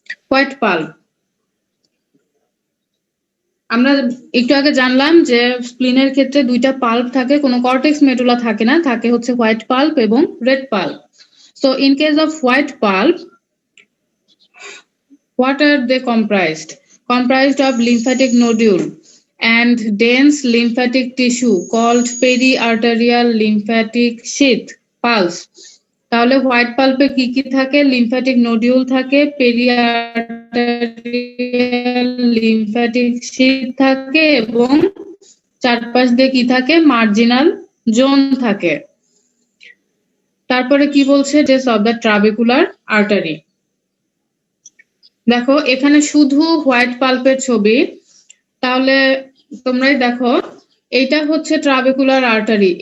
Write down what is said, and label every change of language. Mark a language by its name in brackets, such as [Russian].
[Bangla] White pulp, আমরা একটু আগে জানলাম যে স্প্লিনের ক্ষেত্রে দুইটা পাল্প থাকে, কোনো কর্টেক্স মেডুলা থাকে না, থাকে হচ্ছে হোয়াইট পাল্প এবং red pulp. [English] So in case of white pulp, what are they comprised? Comprised of lymphatic nodule and dense lymphatic tissue called periarterial lymphatic sheath pulse. [Bangla] তাহলে হোয়াইট পাল্পে কি কি থাকে? লিম্ফ্যাটিক নোডিউল থাকে, পেরিআর্টেরিয়াল লিম্ফ্যাটিক শীথ থাকে এবং চারপাশ দিয়ে কি থাকে? মার্জিনাল জোন থাকে। তারপরে কি বলছে? [English] Days of the trabecular artery. [Bangla] দেখো এখানে শুধু হোয়াইট পাল্পের ছবি, তাহলে তোমরাই দেখো, এইটা হচ্ছে ট্রাবেকুলার আর্টারি।